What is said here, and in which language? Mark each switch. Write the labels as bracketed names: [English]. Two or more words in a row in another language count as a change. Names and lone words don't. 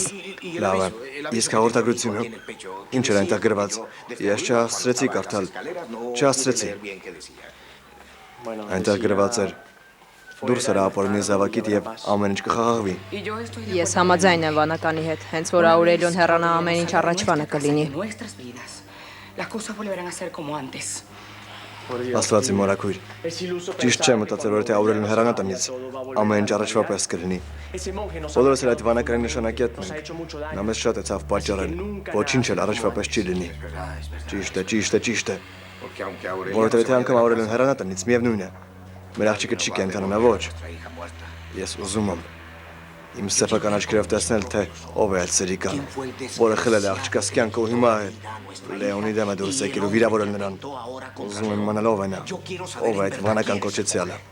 [Armenian] Լավ է։ Իսկ հաղորդագրությունը ինչ էր այնտեղ գրված։ Ես չհասցրեցի կարդալ։ Չհասցրեցի։ Այնտեղ գրված էր. դուրս էր ապօրինի զավակիդ եւ ամեն ինչ կխաղաղվի։ Ես համաձայն եմ վանականի հետ, հենց որ Աուրելիոն հեռանա ամեն ինչ առաջվանը կլինի։ [Spanish] Las cosas volverán a ser como antes. [Armenian] Աստվածի մորաքույր։ Ճիշտ չէ մտածել, որ թե Աուրելիոն հեռանա տնից, ամեն ինչ առաջվա պես կլինի։ Բոլորս էլ այդ վանականի նշանակետն ենք։ Նա մեզ շատ է ցավ պատճառել, ոչինչ էլ առաջվա պես չի լինի։ Ճիշտ է։ Որովհետև եթե անգամ Աուրելիոն հեռանա տնից, միևնույն է։ Մեր աղջիկը չի կենթանանա, ոչ։ Ես ուզում եմ իմ սեփական աչքերով տեսնել, թե ով է այդ սերիկան, որը խլել է աղջկաս կյանքը ու հիմա է Լեոնի դեմը դուրս եկել ու վիրավորել նրան։ Ուզում եմ իմանալ ով է նա, ով է այդ վանական կոչեցյալը։